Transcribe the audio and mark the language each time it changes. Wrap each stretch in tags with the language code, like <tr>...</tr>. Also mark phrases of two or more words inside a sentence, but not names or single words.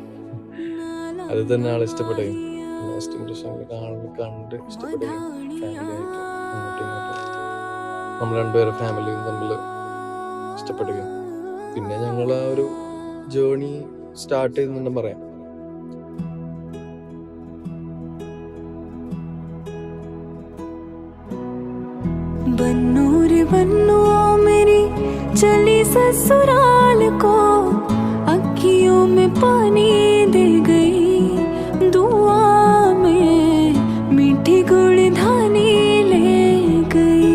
<ml>അത് തന്നെ ആളെ ഇഷ്ടപ്പെടുകയും</ml> <en>first impression</en> <ml>കണ്ട് ഇഷ്ടപ്പെടുകയും ഫാമിലി ആയിട്ട് അങ്ങോട്ടും ഇങ്ങോട്ടും നമ്മൾ രണ്ടുപേരും ഫാമിലിയും തമ്മിൽ ഇഷ്ടപ്പെടുകയും പിന്നെ ഞങ്ങൾ ആ ഒരു</ml> <en>journey start</en> <ml>ചെയ്തെന്ന് പറയാം.</ml> <hi>बन्नूर बन्नू मेरी चली ससुराल को, अखियों में पानी दे गई, दुआ में मीठी गुड़ धानी ले गई.</hi>